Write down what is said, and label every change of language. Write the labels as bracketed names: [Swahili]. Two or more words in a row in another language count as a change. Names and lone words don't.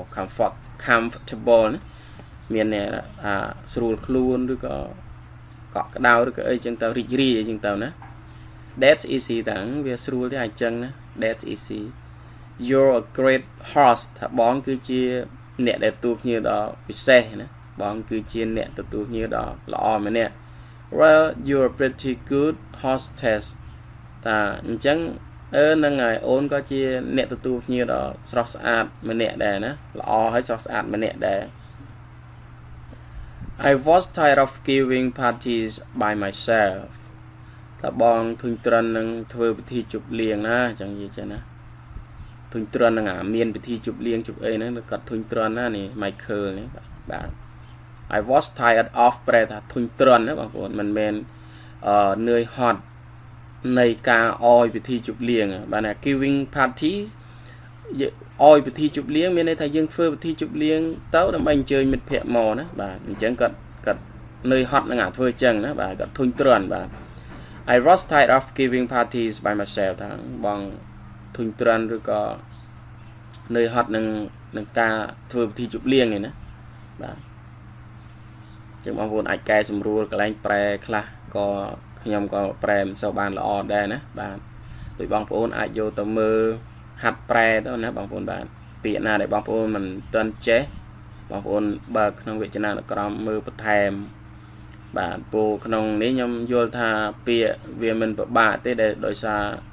[Khmer] comfortable ណាមានស្រួលខ្លួនឬក៏កក់ក្ដៅឬក៏អីចឹងទៅរីករាយអីចឹងទៅណា [English] That's easy [Khmer] តាំងវាស្រួលទេអញ្ចឹងណា [English] That's easy You're a great host [Khmer] ថាបងគឺជាអ្នកដែលទទួលភ្ញៀវដ៏ពិសេសណាបងគឺជាអ្នកទទួលភ្ញៀវដ៏ល្អម្នាក់ [English] Well you're a pretty good hostess [Khmer] តាអញ្ចឹងហ្នឹងហើយអូនក៏ជាអ្នកទទួលភ្ញៀវដ៏ស្រស់ស្អាតម្នាក់ដែរណាល្អហើយស្រស់ស្អាតម្នាក់ដែរ [English] I was tired of giving parties by myself [Khmer] តើបងធុញទ្រាន់នឹងធ្វើពិធីជប់លៀងណាចឹងនិយាយចឹងណាធុញទ្រាន់នឹងមានពិធីជប់លៀងជប់អីហ្នឹងគាត់ធុញទ្រាន់ណានេះ Michael នេះបាទ [English] I was tired of [Khmer] ប្រែថាធុញទ្រាន់ណាបងប្អូនមិនមែន នឿយហត់នៃការអោយពិធីជប់លៀងបាទណា [English] giving party [Khmer] អោយពិធីជប់លៀងមានន័យថាយើងធ្វើពិធីជប់លៀងទៅដើម្បីអញ្ជើញមិត្តភ័ក្តិមកណាបាទអញ្ចឹងគាត់នឿយហ ត់នឹងធ្វើអញ្ចឹងណាបាទគាត់ធុញទ្រាន់បាទ [English] I was tired of giving parties by myself [Khmer] ថាបងធុញទ្រាន់ឬក៏នឿយហត់នឹងការ ធ្វើពិធីជប់លៀងនេះណាបាទចឹងបងប្អូនអាចកែសម្រួលកន្លែងប្រែខ្លះក៏ខ្ញុំក៏ប្រែមិនសូវបានល្អដែរណាបាទដោយបងប្អូនអាចយកទៅមើលហាត់ប្រែទៅណាបងប្អូនបាទពាក្យណាដែលបងប្អូនមិនទាន់ចេះបងប្អូនបើក្នុងវចនានុក្រមមើលបន្ថែមបាទពូក្នុងនេះខ្ញុំយល់ថាពាក្យវាមិនពិបាកទេដែលដោយសារ